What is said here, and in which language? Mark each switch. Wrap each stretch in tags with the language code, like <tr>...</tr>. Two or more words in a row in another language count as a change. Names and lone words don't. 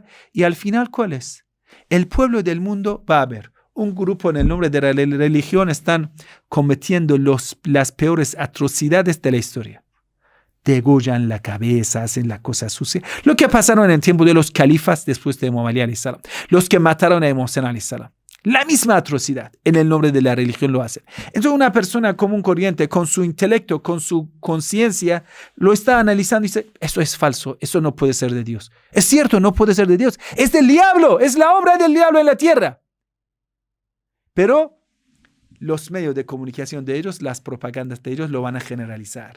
<es>Y al final, ¿cuál es? El pueblo del mundo va a ver un grupo en el nombre de la religión están cometiendo las peores atrocidades de la historia. Degollan la cabeza, hacen la cosa sucia. Lo que pasaron en el tiempo de los califas después de Muhammad</es> <ar>عليه السلام.</ar> <es>Los que mataron a Muhammad</es> <ar>عليه السلام.</ar> <es>La misma atrocidad en el nombre de la religión lo hacen. Entonces una persona común corriente, con su intelecto, con su conciencia, lo está analizando y dice, eso es falso, eso no puede ser de Dios. Es cierto, no puede ser de Dios. Es del diablo, es la obra del diablo en la tierra. Pero los medios de comunicación de ellos, las propagandas de ellos lo van a generalizar.</es>